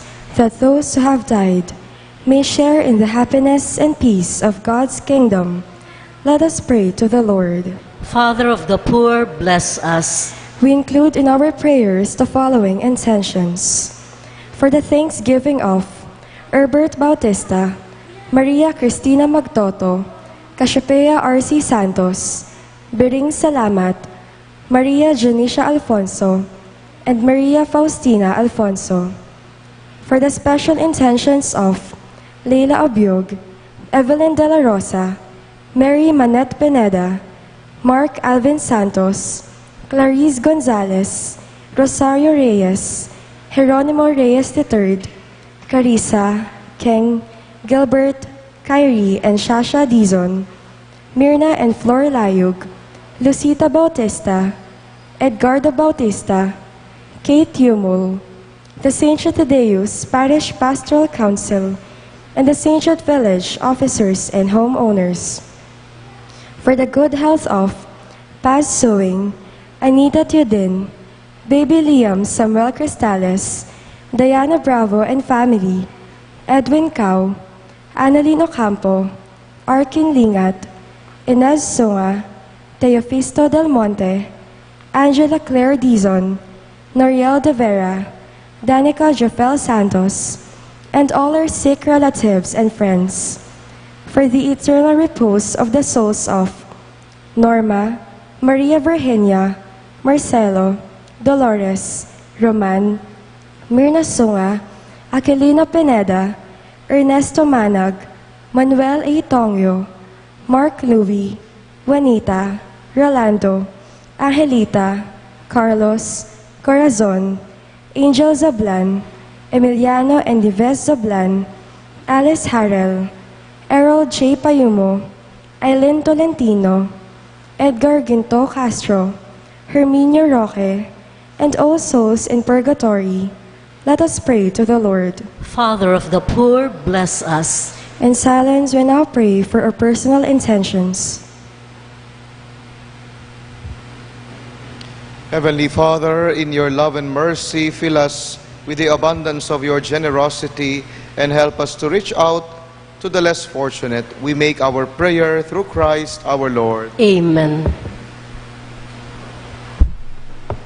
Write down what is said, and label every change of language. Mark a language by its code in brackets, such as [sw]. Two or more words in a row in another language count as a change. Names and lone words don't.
[en] That those who have died may share in the happiness and peace of God's kingdom. Let us pray to the Lord. Father of the poor, bless us. We include in our prayers the following intentions. For the thanksgiving of Herbert Bautista, Maria Cristina Magtoto, Cassiopeia R.C. Santos, Bering Salamat, Maria Janicia Alfonso, and Maria Faustina Alfonso. For the special intentions of Leila Obiog, Evelyn De La Rosa, Mary Manette Pineda, Mark Alvin Santos, Clarice Gonzalez, Rosario Reyes, Jeronimo Reyes III, Carissa, Keng, Gilbert, Kyrie, and Shasha Dizon, Mirna and Flor Layug, Lucita Bautista, Edgardo Bautista, Kate Yumul, the St. Thaddeus Parish Pastoral Council, and the St. Jude Village officers and homeowners. For the good health of Paz Sewing, Anita Teodin, Baby Liam Samuel Cristales, Diana Bravo and family, Edwin Cao, Annalyn Ocampo, Arkin Lingat, Inez Sunga, Teofisto Del Monte, Angela Claire Dizon, Noriel De Vera, Danica Jofel Santos, and all our sick relatives and friends. For the eternal repose of the souls of Norma, Maria Virginia, Marcelo, Dolores, Roman, Mirna Sunga, Aquilino Pineda, Ernesto Manag, Manuel A. Tongyo, Mark Louie, Juanita, Rolando, Angelita, Carlos, Corazon, Angel Zablan, Emiliano and Yves Zablan, Alice Harrell, Errol J. Payumo, Aileen Tolentino, Edgar Ginto Castro, Herminio Roque, and all souls in purgatory, let us pray to the Lord. Father of the poor, bless us. In silence, we now pray for our personal intentions. Heavenly Father, in your love and mercy, fill us with the abundance of your generosity and help us to reach out to the less fortunate. We make our prayer through Christ our Lord. Amen.